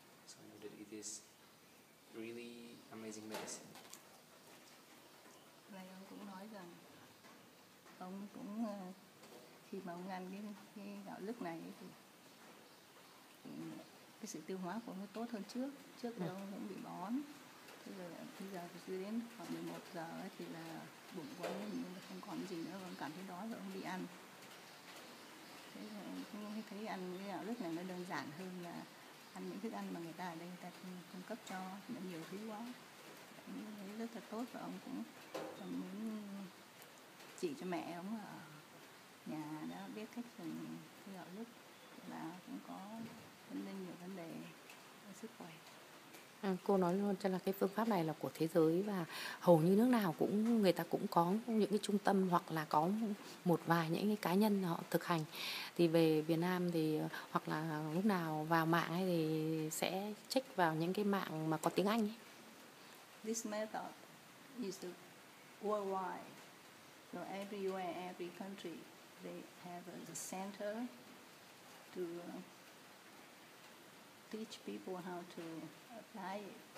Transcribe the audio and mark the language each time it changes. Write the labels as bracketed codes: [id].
[en] So I know that it is really amazing medicine. [vi] Này ông cũng nói rằng ông cũng khi mà ông ăn cái gạo lứt này thì cái sự tiêu hóa của ông tốt hơn trước đó ông cũng bị bón. Bây giờ đến khoảng 11 giờ ấy, thì là bụng của ông không còn gì nữa, ông cảm thấy đói rồi ông đi ăn. Thế là ông cũng thấy ăn cái gạo lứt này nó đơn giản hơn là ăn những thức ăn mà người ta ở đây người ta cung cấp cho, nó nhiều thứ quá. Thấy rất là tốt, và ông cũng muốn chỉ cho mẹ ông ở nhà đã biết cách dùng cái gạo lứt là cũng có nhiều vấn đề sức khỏe. Cô nói luôn cho là cái phương pháp này là của thế giới và hầu như nước nào người ta cũng có những cái trung tâm hoặc là có một vài những cái cá nhân họ thực hành. Thì về Việt Nam thì hoặc là lúc nào vào mạng ấy thì sẽ check vào những cái mạng mà có tiếng Anh ấy. [en] This method is worldwide. So everywhere, every country, they have a center to teach people how to apply it.